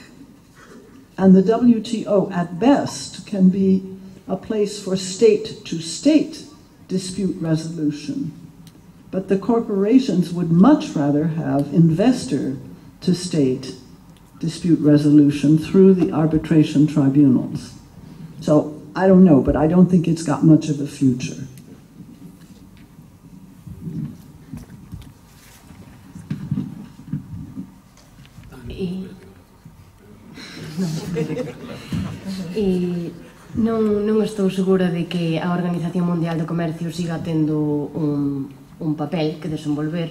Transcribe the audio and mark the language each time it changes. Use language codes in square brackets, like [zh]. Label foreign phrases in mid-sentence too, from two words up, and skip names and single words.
[en] And the WTO, at best, can be a place for state-to-state dispute resolution. But the corporations would much rather have investor-to-state dispute resolution through the arbitration tribunals. So I don't know, but I don't think it's got much of a future. [gl] Non estou segura de que a Organización Mundial do Comercio siga tendo un papel que desenvolver.